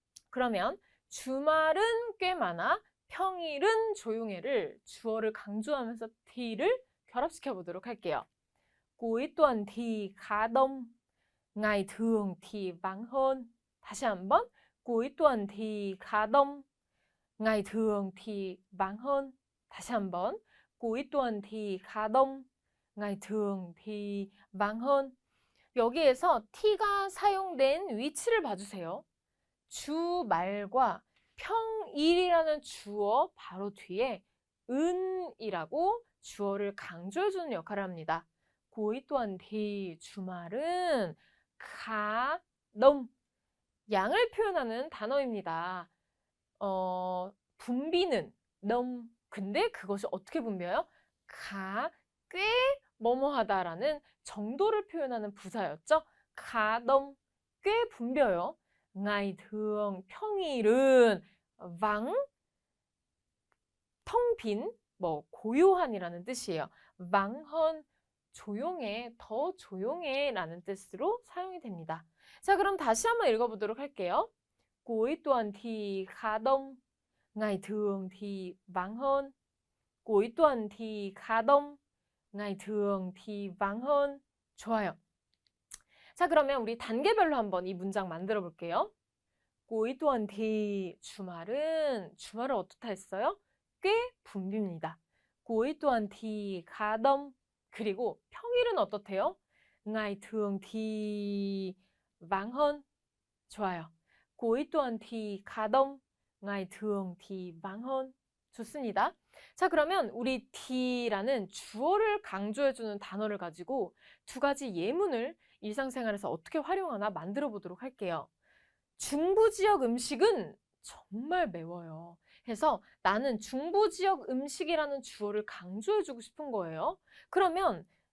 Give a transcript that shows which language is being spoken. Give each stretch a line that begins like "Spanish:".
Korean: 그러면 주말은 꽤 많아, 평일은 조용해를 주어를 강조하면서 T를 결합시켜 보도록 할게요.
Vietnamese: Cuối tuần thì khá đông, ngày thường thì vắng hơn.
Korean: 다시 한번.
Vietnamese: Cuối tuần thì khá đông, ngày thường thì vắng hơn.
Korean: 다시 한번.
Vietnamese: Cuối tuần thì khá đông, ngày thường thì vắng hơn.
Korean: 여기에서 T가 사용된 위치를 봐주세요. 주말과 평일이라는 주어 바로 뒤에 은이라고 주어를 강조해주는 역할을 합니다.
Vietnamese: Cuối tuần thì
Korean: 주말은
Vietnamese: khá đông,
Korean: 양을 표현하는 단어입니다. 분비는 đông, 근데 그것이 어떻게 분비해요? 가, 꽤, 뭐뭐하다라는 정도를 표현하는 부사였죠.
Vietnamese: khá đông,
Korean: 꽤 분벼요.
Vietnamese: ngày thường,
Korean: 평일은 vắng, 텅 빈, 고요한이라는 뜻이에요.
Vietnamese: vắng hơn,
Korean: 조용해, 더 조용해 라는 뜻으로 사용이 됩니다. 자, 그럼 다시 한번 읽어보도록 할게요.
Vietnamese: Cuối tuần thì khá đông, ngày thường thì vắng hơn. Cuối tuần thì khá đông, ngày thường thì vắng hơn.
Korean: 좋아요. 자, 그러면 우리 단계별로 한번 이 문장 만들어 볼게요.
Vietnamese: Cuối tuần thì
Korean: 주말은 어떻다 했어요? 꽤 붐빕니다.
Vietnamese: Cuối tuần thì khá đông.
Korean: 그리고 평일은 어떻대요?
Vietnamese: ngày thường thì vắng hơn.
Korean: 좋아요.
Vietnamese: Cuối tuần thì khá đông, ngày thường thì vắng hơn.
Korean: 좋습니다. 자, 그러면 우리 D라는 주어를 강조해주는 단어를 가지고 두 가지 예문을 일상생활에서 어떻게 활용하나 만들어 보도록 할게요. 중부 지역 음식은 정말 매워요. 해서 나는 중부 지역 음식이라는 주어를 강조해주고 싶은 거예요. 그러면